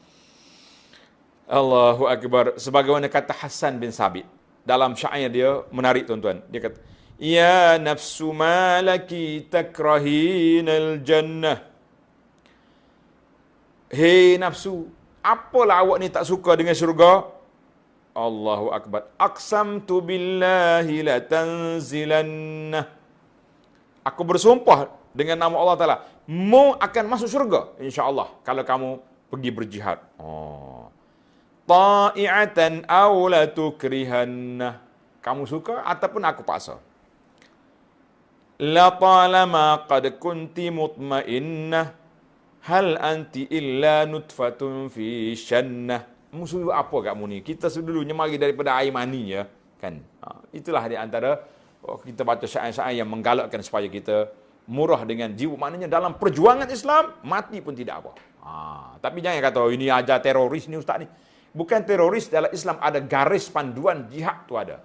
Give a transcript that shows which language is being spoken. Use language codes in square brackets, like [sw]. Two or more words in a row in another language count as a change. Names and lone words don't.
[ar] الله أكبر. [ms] Sebagaimana kata Hasan bin Sabit. Dalam syair dia, menarik tuan-tuan. Dia kata, [ar] يا نفس ما لك تكرهين الجنة. [ms] Hei nafsu, apalah awak ni tak suka dengan syurga? [ar] الله أكبر. أقسمت بالله لتنزلنه. [ms] Aku bersumpah dengan nama Allah Ta'ala, mu akan masuk syurga, insya-Allah, kalau kamu pergi berjihad. [ar] طائعة أو لتكرهنه. [ms] Kamu suka ataupun aku paksa. [ar] لطالما قد كنت مطمئنة هل أنت إلا نطفة في شنة. [ms] Musuh apa kamu ni? Kita dulunya mari daripada air mani, ya, kan? Itulah di antara kita baca syair-syair yang menggalakkan supaya kita murah dengan jiwa. Maknanya dalam perjuangan Islam mati pun tidak apa. Tapi jangan kata ini ajar teroris ni ustaz ni. Bukan teroris, dalam Islam ada garis panduan jihad tu ada.